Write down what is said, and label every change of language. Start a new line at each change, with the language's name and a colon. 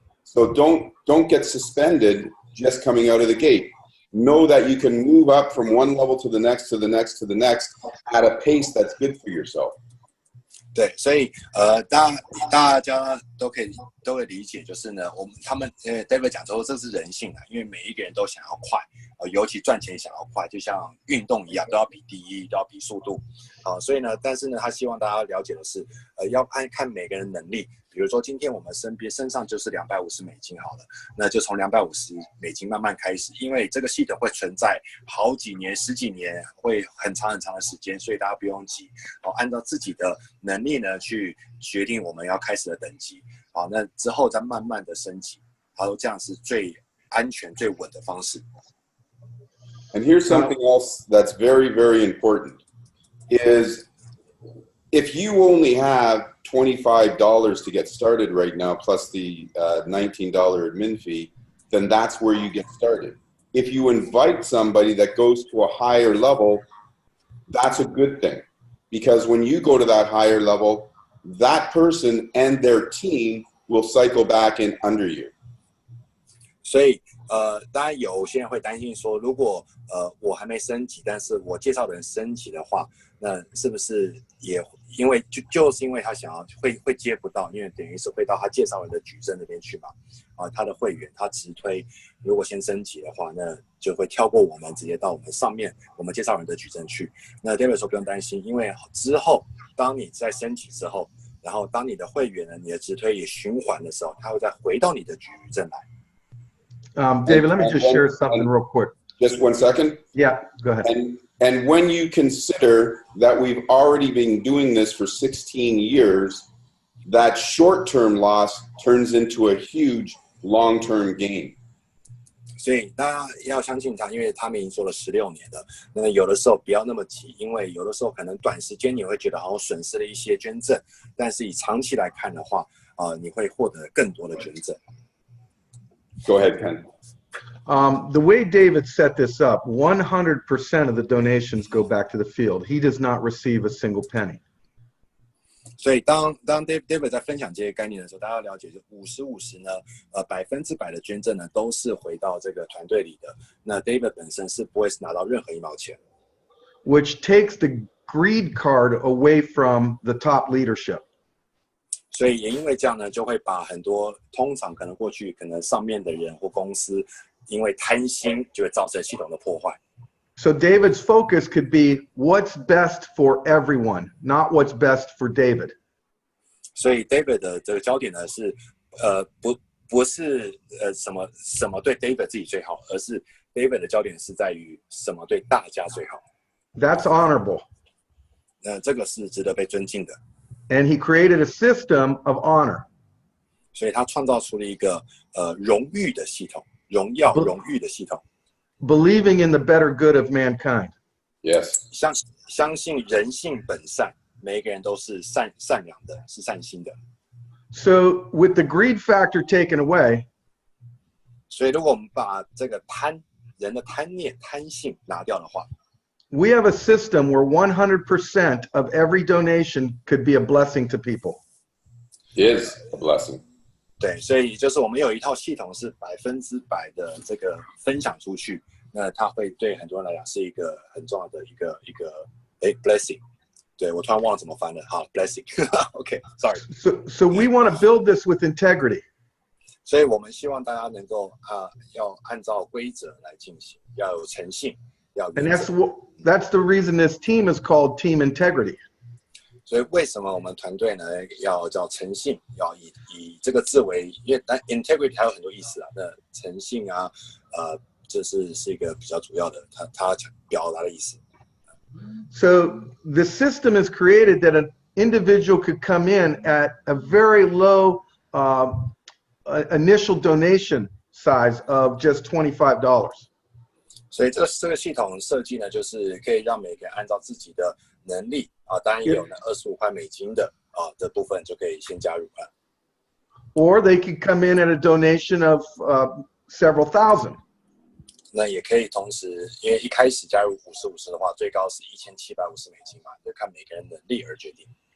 English: So don't get suspended just coming out of the gate. Know that you can move up from one level to the next, to the next, to the next at a pace that's good for yourself.
Chinese: 对，所以大家都会理解，就是呢，他们David 讲说这是人性啊，因为每一个人都想要快，尤其赚钱想要快，就像运动一样，都要比第一，都要比速度，所以呢，但是呢，他希望大家了解的是，要看每个人能力。比如说，今天我们身上就是$250好了，那就从$250慢慢开始，因为这个系统会存在好几年、10几年，会很长很长的时间，所以大家不用急，按照自己的能力呢去决定我们要开始的等级，那之后再慢慢的升级，这样是最安全、最稳的方式。
English: And here's something else that's very, very important, is if you only have $25 to get started right now, plus the $19 admin fee, then that's where you get started. If you invite somebody that goes to a higher level, that's a good thing, because when you go to that higher level, that person and their team will cycle back in under you.
Chinese: 所以当然有些人会担心说，如果我还没升级，但是我介绍的人升级的话，那是不是也因为就是因为他想要会接不到，因为等于是会到他介绍人的矩阵那边去嘛，他的会员他直推，如果先升级的话，那就会跳过我们，直接到我们上面我们介绍人的矩阵去。那 David 说不用担心，因为之后当你在升级之后，然后当你的会员呢，你的直推也循环的时候，他会再回到你的矩阵来。
English: David, let me just share something real quick. Just 1 second. Yeah, go ahead. And when you consider that we've already been doing this for 16 years, that short-term loss turns into a huge long-term gain.
Chinese: 所以大家要相信他，因为他们已经做了16年了。那有的时候不要那么急，因为有的时候可能短时间你会觉得好像损失了一些捐赠，但是以长期来看的话，你会获得更多的捐赠。
English: Go ahead, Ken. The way David set this up, 100% of the donations go back to the field. He does not receive a single penny.
Chinese: 所以当 David 在分享这些概念的时候，大家要了解，就50-50呢，100%的捐赠呢都是回到这个团队里的。那 David 本身是不会拿到任何1毛钱。
English: Which takes the greed card away from the top leadership.
Chinese: 所以也因为这样呢，就会把很多通常可能过去可能上面的人或公司，因为贪心就会造成系统的破坏。
English: So David's focus could be what's best for everyone, not what's best for David.
Chinese: 所以 David 的这个焦点呢是，不是什么对 David 自己最好，而是 David 的焦点是在于什么对大家最好。
English: That's honorable.
Chinese: 这个是值得被尊敬的。
English: And he created a system of honor.
Chinese: 所以他创造出了一个荣誉的系统，荣誉的系统。
English: Believing in the better good of mankind. Yes.
Chinese: 相信人性本善，每一个人都是善良的，是善心的。
English: So with the greed factor taken away,
Chinese: 所以如果我们把这个人的贪念、贪性拿掉的话，
English: we have a system where 100% of every donation could be a blessing to people. Is a blessing.
Chinese: 对，所以就是我们有一套系统是100%的这个分享出去，那它会对很多人来讲是一个很重要的一个blessing。对，我突然忘了怎么翻了，好 blessing。
English: OK，sorry。 So we want to build this with integrity.
Chinese: 所以我们希望大家能够要按照规则来进行，要有诚信，要原则。
English: And that's the reason this team is called Team Integrity.
Chinese: 所以为什么我们团队呢要叫诚信，要以这个字为，因为integrity 还有很多意思啊。那诚信啊，这是一个比较主要的，它表达的意思。
English: So the system is created that an individual could come in at a very low initial donation size of just $25.
Chinese: 所以这个系统设计呢，就是可以让每个人按照自己的能力当然也有呢$25的部分就可以先加入了。
English: Or they could come in at a donation of several thousand.
Chinese: 那也可以同时，因为一开始加入50-50的话，最高是$1750嘛，就看每个人能力而决定。